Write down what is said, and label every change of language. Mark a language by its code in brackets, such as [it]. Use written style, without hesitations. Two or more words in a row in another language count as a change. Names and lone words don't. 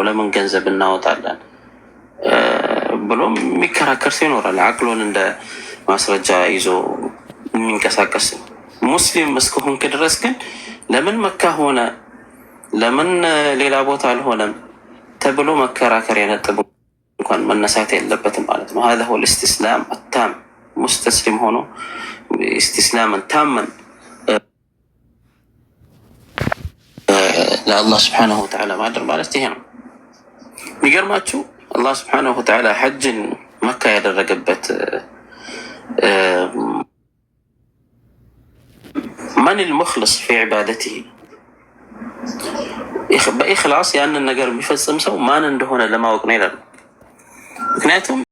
[am] ለምን ገንዘብ እናወጣለን ብሎ የሚከራከር ሰው ይኖራል። አቅሎን እንደ ማስረጃ ይዞ የሚንቀሳቀስ ሙስሊም እስከሆንክ ድረስ ግን ለምን መካ ሆነ ለምን ሌላ ቦታ አልሆነም ተብሎ መከራከር ነጥብ እንኳን መነሳት የለበትም ማለት ነው። [ar] هذا هو الاستسلام التام [am] ሙስተስሊም ሆኖ [ar] استسلاما تاما [am] ለአላህ [ar] سبحانه وتعالى [am] ማድረግ ማለት ይሄ ነው። የሚገርማችሁ አላህ [ar] سبحانه وتعالى [am] ሐጅን መካ ያደረገበት ማን [ar] المخلص في عبادته [am] በኢኽላስ ያንን ነገር የሚፈጽም ሰው ማን እንደሆነ ለማወቅ ነው ይላል። ምክንያቱም